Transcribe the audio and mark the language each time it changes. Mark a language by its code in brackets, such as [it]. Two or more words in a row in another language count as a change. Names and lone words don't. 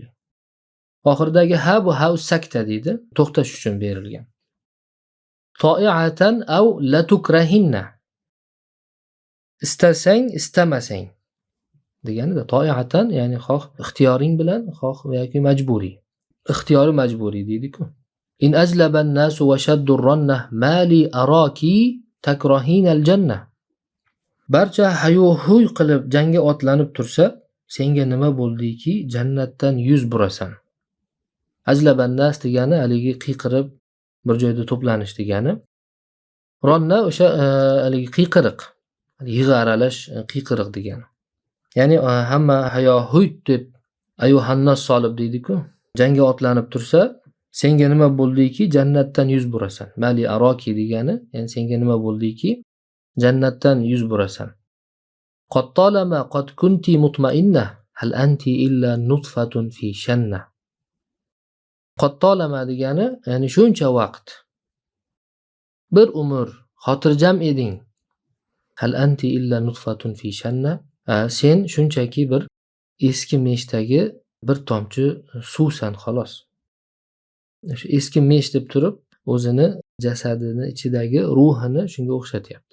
[uz] Oxirdagi ha bu ha sakta deydi, to'xtash uchun berilgan. [ar] طائعة أو لا تكرهنه. [uz] Istasang, istamasang deganida to'iatan ya'ni xoh ixtiyoring bilan, xoh yoki majburiy. Ixtiyori majburiy deydi-ku. [ar] إن أجلب الناس وشدوا الرنة ما لي أراك تكرهين الجنة. [uz] Barcha hayo-huy qilib jangga otlanib tursa, senga nima bo'ldiki, jannatdan yuz burasan. [ar] أجلب الناس [uz] degani haligi qiyqirib bir joyda to'planish degani. Ronna o'sha haligi qiyqiriq, yig'i aralash qiyqiriq degani. Ya'ni hamma hayo-huy deb ayyuhannas solib deydi-ku. Jangga otlanib tursa, senga nima bo'ldiki, jannatdan yuz burasan. [ar] ما لي أراك [uz] degani, ya'ni senga nima bo'ldiki, jannatdan yuz burasan. [ar] قد طالما قد كنت مطمئنة هل أنت إلا نطفة في شنة. قد طالما [uz] degani, ya'ni shuncha vaqt bir umr xotirjam eding. [ar] هل أنت إلا نطفة في شنة. [uz] Sen shunchaki bir eski meshdagi bir tomchi suvsan xolos. O'sha eski mesh deb turib, o'zini jasadini ichidagi ruhini shunga o'xshatyapti.